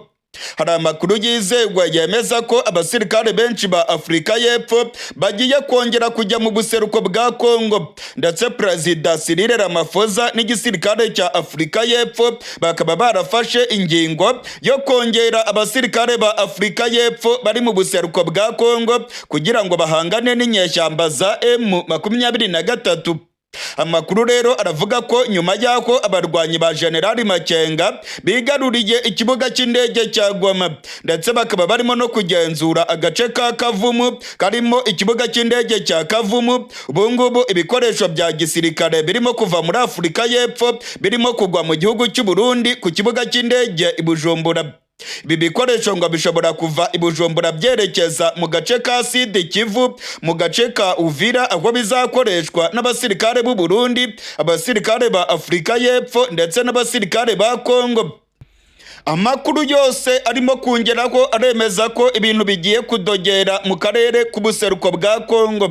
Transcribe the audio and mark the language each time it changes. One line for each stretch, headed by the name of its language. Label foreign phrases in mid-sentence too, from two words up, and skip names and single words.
Kinyarwanda: Hari amakuru yizewe yemeza ko abasirikare benshi ba Afurika y'Epfo bagiye kongera kujya mu buseruko bwa Congo, ndetse Perezida Cyril Ramaphosa n'igisirikare cya Afurika y'Epfo bakaba barafashe ingingo yo kongera abasirikare ba Afurika y'Epfo bari mu buseruko bwa Congo kugira ngo bahangane n'inyeshyamba za M23. Amakuru rero aravuga ko nyuma y'aho abarwanyi ba Generali Makenga bigaruriye ikibuga cy'indege cya Goma ndetse bakaba barimo no kugenzura agace ka Kavumu karimo ikibuga cy'indege cya Kavumu, ubungubu ibikoresho bya gisirikare birimo kuva muri Afurika y'Epfo birimo kugwa mu gihugu cy'u Burundi ku kibuga cy'indege i Bujumbura. Ibi bikoresho ngo bishobora kuva i Bujumbura byerekeza mu gace ka Sud Kivu, mu gace ka Uvira aho bizakoreshwa n'abasirikare b'u Burundi, abasirikare ba Afurika y'Epfo ndetse n'abasirikare ba Congo. Amakuru yose arimo kongeraho aremeza ko ibintu bigiye kudogera mu karere k'ubuseruko bwa Congo.